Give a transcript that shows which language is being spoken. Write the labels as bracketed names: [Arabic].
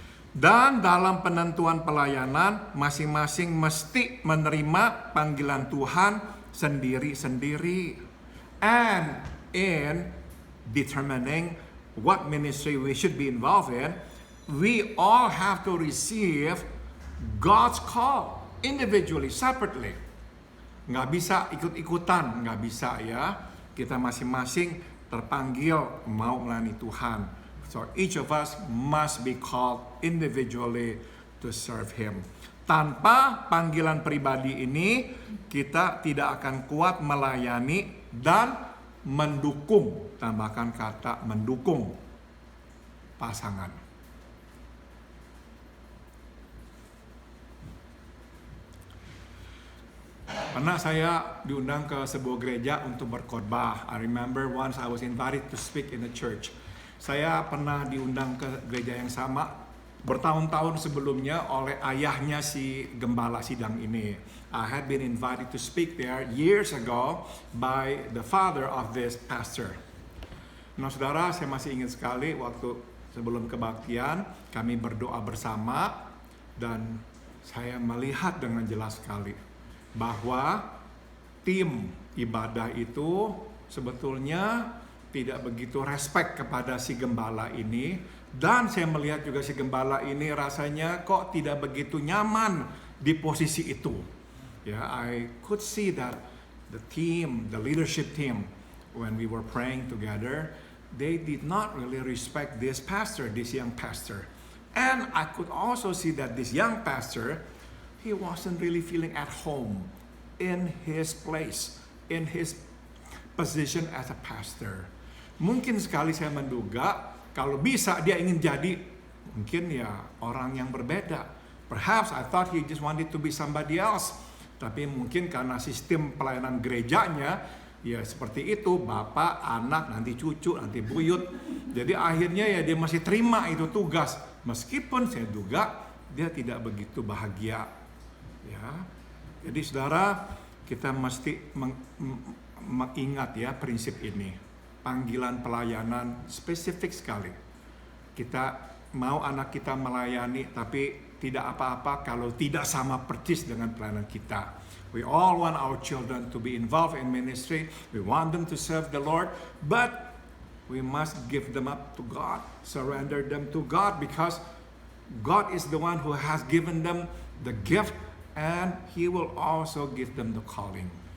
[Indonesian] Dan dalam penentuan pelayanan, masing-masing mesti menerima panggilan Tuhan sendiri-sendiri. [English] And in determining what ministry we should be involved in, we all have to receive God's call individually, separately. [Indonesian] Nggak bisa ikut-ikutan, nggak bisa ya. Kita masing-masing terpanggil mau melayani Tuhan. [English] So each of us must be called individually to serve Him. [Indonesian] Tanpa panggilan pribadi ini, kita tidak akan kuat melayani dan mendukung. Tambahkan kata mendukung pasangan. Pernah saya diundang ke sebuah gereja untuk berkhotbah. [English] I remember once I was invited to speak in a church. [Indonesian] Saya pernah diundang ke gereja yang sama bertahun-tahun sebelumnya oleh ayahnya si gembala sidang ini. [English] I had been invited to speak there years ago by the father of this pastor. [Indonesian] Nah, saudara, saya masih ingat sekali waktu sebelum kebaktian kami berdoa bersama, dan saya melihat dengan jelas sekali bahwa tim ibadah itu sebetulnya tidak begitu respect kepada si gembala ini. Dan saya melihat juga si gembala ini rasanya kok tidak begitu nyaman di posisi itu. [English] Ya, I could see that the team, the leadership team, when we were praying together, they did not really respect this pastor, this young pastor. And I could also see that this young pastor, he wasn't really feeling at home in his place, in his position as a pastor. [Indonesian] Mungkin sekali saya menduga, kalau bisa dia ingin jadi mungkin ya orang yang berbeda. [English] Perhaps I thought he just wanted to be somebody else. [Indonesian] Tapi mungkin karena sistem pelayanan gerejanya ya seperti itu, bapak, anak, nanti cucu, nanti buyut. Jadi akhirnya ya dia masih terima itu tugas. Meskipun saya duga dia tidak begitu bahagia. Ya. Jadi saudara, kita mesti mengingat ya prinsip ini. Panggilan pelayanan spesifik sekali. Kita mau anak kita melayani, tapi tidak apa-apa kalau tidak sama persis dengan pelayanan kita. [English] We all want our children to be involved in ministry. We want them to serve the Lord, but we must give them up to God, surrender them to God, because God is the one who has given them the gift, and He will also give them the calling.